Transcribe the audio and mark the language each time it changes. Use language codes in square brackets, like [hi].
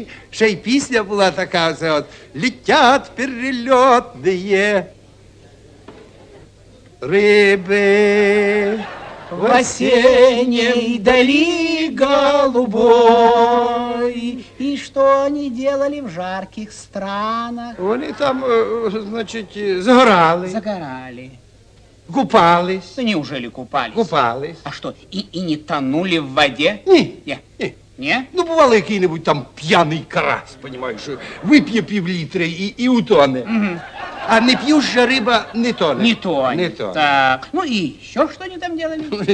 [uk] Ще й пісня була така, це от. [ru] Летять перельотные рыбы В осенней дали голубой. И что они делали в жарких странах? [uk] Вони там, значить, загорали. Загорали. [ru] Купались. Да неужели купались? Купались. А что, и не тонули в воде? [uk] Ні. [ru] Не? [uk] Ну, бувало, який-небудь там п'яний карась, понімаєш, вип'є півлітри і утоне. Угу. А не п'юща риба не тоне. [ru] Не тонет. Так, ну и еще что они там делали?